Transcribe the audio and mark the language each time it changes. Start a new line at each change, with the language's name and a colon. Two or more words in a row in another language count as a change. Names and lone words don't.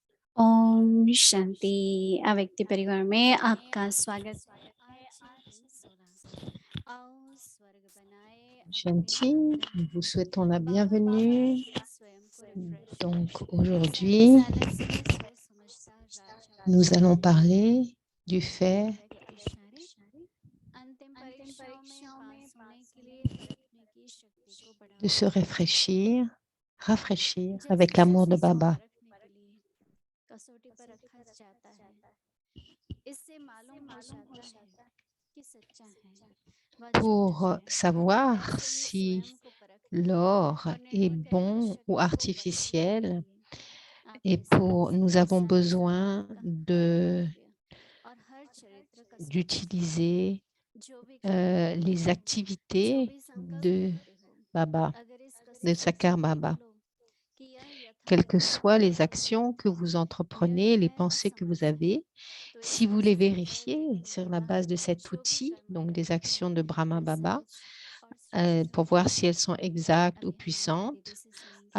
Hindi: ओम शांति अव्यक्ति परिवार में आपका स्वागत है। आज दिन 16 आओ स्वर्ग बनाए अपने Shanti, अंदर।
French: nous vous souhaitons la
Hindi: बाबा कहते
French: bienvenue.
Hindi: हैं स्वयं को रिफ्रेश
French: Donc
Hindi: करें।
French: aujourd'hui,
Hindi: साइलेंस में सोच समझता राजा
French: nous
Hindi: बने।
French: allons parler du fait
Hindi: अव्यक्त इशारे अंतिम परीक्षाओं में पास होने के लिए तड़पने की शक्ति को
French: de se
Hindi: बढ़ाओ।
French: réfléchir, rafraîchir
Hindi: जैसे
French: avec l'amour de
Hindi: शिशु को
French: Baba
Hindi: परखने के लिए कसौटी पर रखा जाता है, इससे मालूम हो जाता है कि सच्चा है व झूठा
French: pour
Hindi: है।
French: savoir
Hindi: ऐसे ही
French: si
Hindi: स्वयं को परखने
French: l'or
Hindi: और
French: est
Hindi: निर्गुण कहलाने की
French: bon ou
Hindi: शक्ति को बढ़ाने के
French: artificiel.
Hindi: लिए
French: Et
Hindi: आपके साथ
French: nous avons
Hindi: सारे समय
French: besoin
Hindi: गहरा योग्य और हर चरित्र कसौटी चलता है।
French: d'utiliser
Hindi: जो भी कार्य करते
French: les
Hindi: हो, जो
French: activités
Hindi: भी संकल्प
French: de
Hindi: करते हो,
French: Baba,
Hindi: अगर इस
French: de
Hindi: कसौटी से
French: Sakar
Hindi: देख
French: Baba.
Hindi: लो कि यह
French: Quelles que
Hindi: यथार्थ
French: soient les
Hindi: है,
French: actions que vous
Hindi: निर्गुण
French: entreprenez, les
Hindi: है व
French: pensées que vous
Hindi: समर्थ है,
French: avez,
Hindi: तो
French: si
Hindi: इसका
French: vous les
Hindi: फल
French: vérifiez
Hindi: देने
French: sur la
Hindi: वाला
French: base de cet
Hindi: जो भी
French: outil,
Hindi: कर्म
French: donc des
Hindi: करते
French: actions
Hindi: हैं
French: de Brahma
Hindi: वे
French: Baba,
Hindi: सहज और श्रेष्ठ
French: pour
Hindi: होते
French: voir
Hindi: हैं।
French: si elles sont exactes ou
Hindi: अभी हम
French: puissantes,
Hindi: धीरे से सुनेंगे।